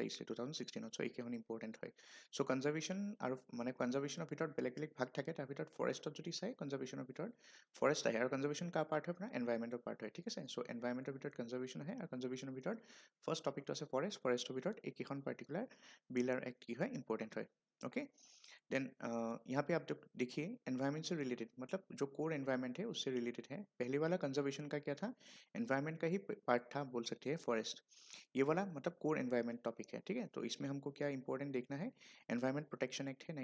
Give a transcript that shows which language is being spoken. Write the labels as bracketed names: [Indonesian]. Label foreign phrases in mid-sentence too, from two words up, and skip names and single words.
[Assamese] আহিছিলে 2016ত চ' এইকেইখন ইম্পৰ্টেণ্ট হয় চ' কনজাৰ্ভেশ্যন আৰু মানে কনজাৰ্ভেশ্যনৰ ভিতৰত বেলেগ বেলেগ ভাগ থাকে তাৰ ভিতৰত ফৰেষ্টত যদি চাই কনজাৰ্ভেশ্যনৰ ভিতৰত ফৰেষ্ট আহে আৰু কনজাৰ্ভেশ্যন কাৰ পাৰ্ট হয় আপোনাৰ এনভাইৰমেণ্টৰ পাৰ্ট হয় ঠিক আছে চ' এনভাইৰমেণ্টৰ ভিতৰত কনজাৰ্ভেশ্যন আহে আৰু কনজাৰ্ভেশ্যনৰ ভিতৰত ফাৰ্ষ্ট টপিকটো আছে ফৰেষ্টৰ ভিতৰত এইকেইখন [English] particular bill [Assamese] আৰু এক্ট কি হয় ইম্পৰ্টেণ্ট হয় [English] okay then [Hindi] यहाँ पे आप देखिए एनवायरनमेंट से रिलेटेड मतलब जो [English] core environment [Hindi] है उससे रिलेटेड है पहले वाला कंजर्वेशन का क्या था एनवायरनमेंट का ही पार्ट था बोल सकते हैं फॉरेस्ट ये वाला मतलब [English] core environment topic [Hindi] है ठीक है तो इसमें हमको क्या इंपॉर्टेंट देखना है [English] environment protection act [Hindi] है